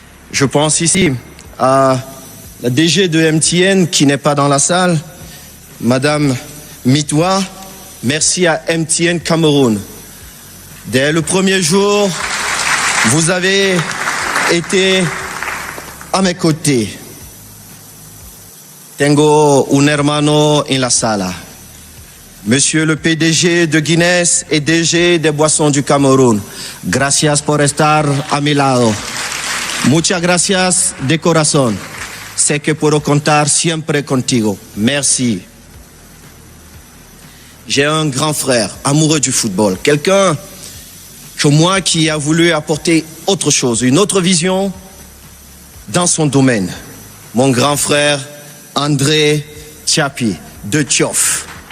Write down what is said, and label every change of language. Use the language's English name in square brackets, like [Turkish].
[French] Je pense ici à la DG de MTN qui n'est pas dans la salle, Madame Mitwa. Merci à MTN Cameroun. Dès le premier jour, vous avez été à mes côtés. [Spanish] Tengo un hermano en la sala. [French] Monsieur le PDG de Guinness et DG des Boissons du Cameroun, [Spanish] gracias por estar a mi lado. Muchas gracias de corazón. Sé que puedo contar siempre contigo. [French] Merci. J'ai un grand frère amoureux du football, quelqu'un comme moi qui a voulu apporter autre chose, une autre vision dans son domaine. Mon grand frère André Tchapi de Tchof.